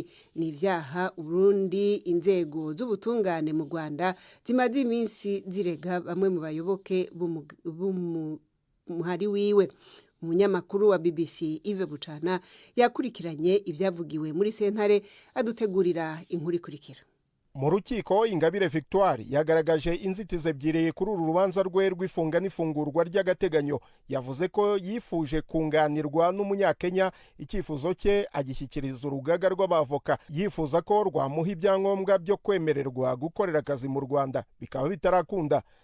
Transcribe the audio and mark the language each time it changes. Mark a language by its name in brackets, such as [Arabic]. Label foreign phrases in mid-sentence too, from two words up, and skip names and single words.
[Kinyarwanda] Ni ivyaha Burundi inzego z'ubutungane mu Rwanda zimaze iminsi zirega bamwe mu bayoboke muhari wiwe. Umunyamakuru wa BBC Yves Bucana yakurikiranye ibyavugiwe muri sentare adutegurira inkuru ikurikira. Mu rukiko Ingabire Victoire yagaragaje inzitizi ebyiri kuri uru rubanza rwe rw'ifunga n'ifungurwa ry'agateganyo. Yavuze ko yifuje kunganirwa n'umunyakenya, icyifuzo cye agishyikiriza urugaga rw'abavoka yifuza ko rwamuha ibyangombwa byo kwemererwa gukorera akazi mu Rwanda bikaba bitarakunda.